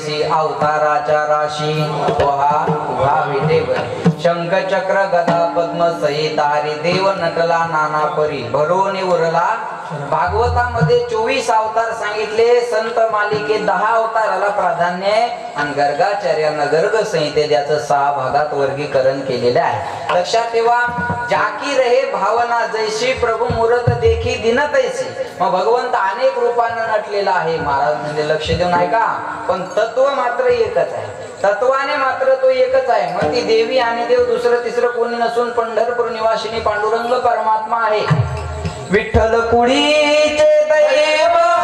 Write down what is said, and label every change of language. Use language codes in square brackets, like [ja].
[mr] अवताराच्या राशी उभा विटेवर. शंख चक्र गदा पद्म सहित हरी देव नटला नाना परी भरोनी उरला. भागवतामध्ये 24 अवतार सांगितले. संत मालिकेत 10 अवताराला प्राधान्य आहे आणि गर्गाचार्यांना गर्ग संहितेत त्याचं 6 भागात वर्गीकरण केलेलं आहे. लक्षात ठेवा. [hi] जाकी रहे भावना जैसी प्रभू मूर्त देखी दिन तैसी. [mr] मग भगवंत अनेक रूपानं नटलेला आहे. महाराज म्हणजे लक्ष देऊन ऐका, पण तत्व मात्र एकच आहे. तत्वाने मात्र तो एकच आहे. मग ती देवी आणि देव दुसरं तिसरं कोणी नसून पंढरपूर निवासिनी पांडुरंग परमात्मा आहे. विठ्ठल कुडीचे दैव